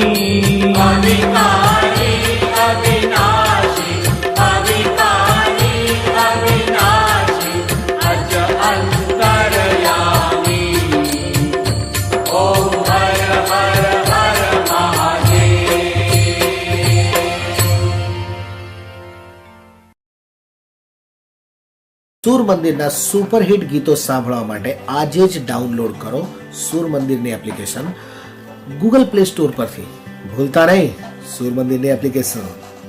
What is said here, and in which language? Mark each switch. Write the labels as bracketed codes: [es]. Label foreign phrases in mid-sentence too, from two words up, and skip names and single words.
[hi] अविकारी अविनाशी अविकारी अविनाशी अज अंतरयामी ओम हर हर हर महादेव [gu] સુર મંદિરના સુપરહિટ ગીતો સાંભળવા માટે આજે જ ડાઉનલોડ કરો સુર મંદિરની એપ્લિકેશન ગૂગલ પ્લે સ્ટોર પરથી. ભૂલતા નહીં સુર મંદિરની એપ્લિકેશન.